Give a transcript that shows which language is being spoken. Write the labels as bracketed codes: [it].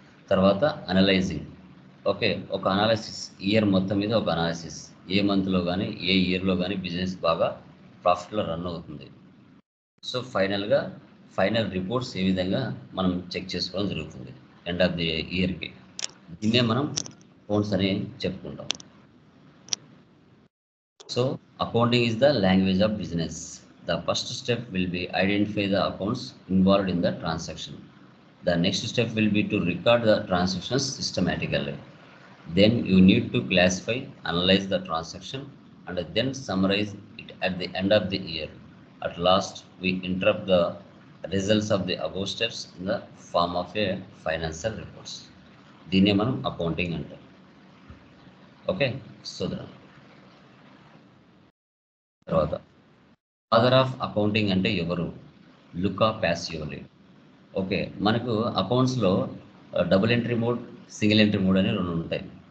[te] తర్వాత analysing, okay, ఒక analysis, year మొత్తం మీద ఒక అనాలిసిస్, ఏ మంత్లో కానీ ఏ ఇయర్లో కానీ బిజినెస్ బాగా ప్రాఫిట్లో రన్ అవుతుంది. సో ఫైనల్గా ఫైనల్ రిపోర్ట్స్ ఏ విధంగా మనం చెక్ చేసుకోవడం జరుగుతుంది ఎండ్ ఆఫ్ ది ఇయర్కి. దీన్నే మనం అకౌంట్స్ అని చెప్పుకుంటాం. [en] So accounting is the language of business. The first step will be identify the accounts involved in the transaction. The next step will be to record the transactions systematically. Then you need to classify, analyze the transaction, and then summarize it at the end of the year. At last, we interrupt the results of the above steps in the form of a financial reports. [te] దీన్నే మనం accounting అంటాం. Okay, so తర్వాత father of accounting అంటే ఎవరు? Luka పాసియోలి. Okay, మనకు అకౌంట్స్లో double entry mode, single entry mode అని 2 ఉంటాయి.